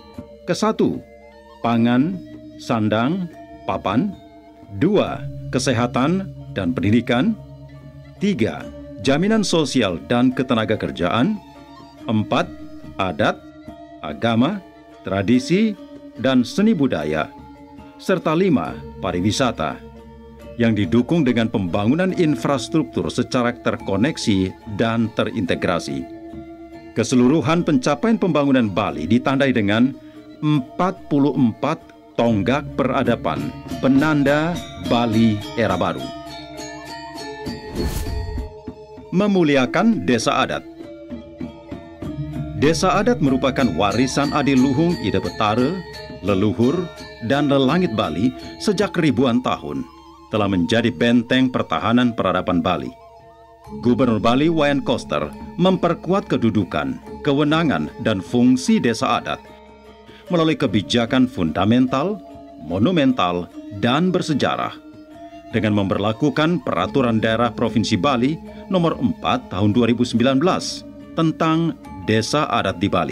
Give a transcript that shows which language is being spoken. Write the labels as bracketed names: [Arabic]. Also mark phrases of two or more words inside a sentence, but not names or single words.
[Indonesian] Ke-1, pangan, sandang, papan; 2, kesehatan dan pendidikan; 3, jaminan sosial dan ketenagakerjaan; 4, adat, agama, tradisi, dan seni budaya; serta 5, pariwisata, yang didukung dengan pembangunan infrastruktur secara terkoneksi dan terintegrasi. Keseluruhan pencapaian pembangunan Bali ditandai dengan 44 tonggak peradaban penanda Bali era baru. Memuliakan desa adat. Desa adat merupakan warisan adiluhung Ida Betara, leluhur, dan lelangit Bali sejak ribuan tahun, telah menjadi benteng pertahanan peradaban Bali. Gubernur Bali Wayan Koster memperkuat kedudukan, kewenangan, dan fungsi desa adat melalui kebijakan fundamental, monumental, dan bersejarah dengan memberlakukan Peraturan Daerah Provinsi Bali Nomor 4 Tahun 2019 tentang Desa Adat di Bali.